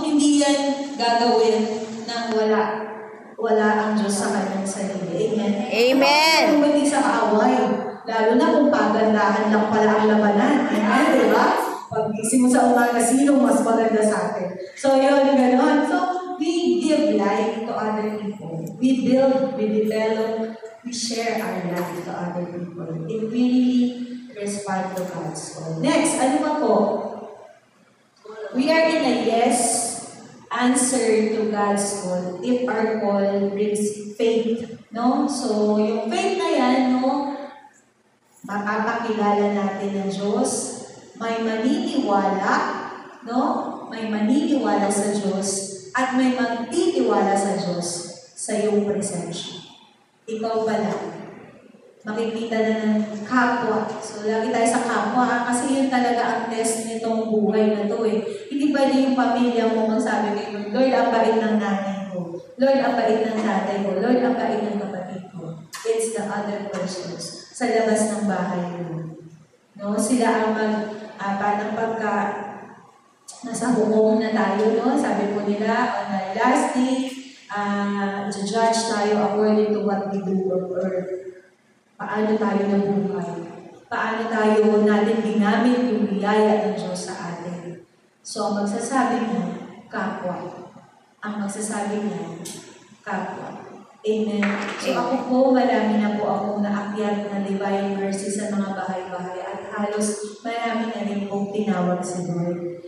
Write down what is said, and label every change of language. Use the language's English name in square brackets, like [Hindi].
[Filipino] Hindi yan gagawin ng wala ang Diyos sa kanyang sarili. Amen? Amen. Kung hindi sa kaaway. Lalo na kung pagandahan lang pala ang labanan. Amen? Diba? Pag-isip mo sa umaga, sino mas maganda sa atin? So, yun, gano'n. [English] So, we give life to other people. We build, we develop, we share our life to other people. It really respond to God's call. Next, [Filipino] ano pa po? [English] We are in a yes answer to God's call if our call brings faith. [Filipino] No? So, yung faith na yan, no, mapapakilala natin ng Diyos, may maniniwala, no? May maniniwala sa Diyos at may magtitiwala sa Diyos sa iyong presensya. Ikaw pala, makikita na ng kapwa. So, lagi tayo sa kapwa kasi yun talaga ang test nitong buhay na to eh. Hindi pwede yung pamilya mo magsabi kayo, Lord, ang bait ng nanay ko. Lord, ang bait ng tatay ko. Lord, ang bait ng kapatid ko. [English] It's the other persons [Filipino] sa labas ng bahay mo. No? Sila ang parang pagka nasa hukom na tayo, no? Sabi po nila, [English] on our last day, judge tayo according to what we do on earth. [Filipino] Paano tayo nabuhay? Paano tayo natin ginamit yung biyaya ng Diyos sa atin? So, ang magsasabi mo, kapwa. Ang magsasabi niya, kapwa. Amen. So, ako po, marami na po akong naakyat na divine mercy sa mga bahay-bahay at halos marami na rin pong tinawag si Lord.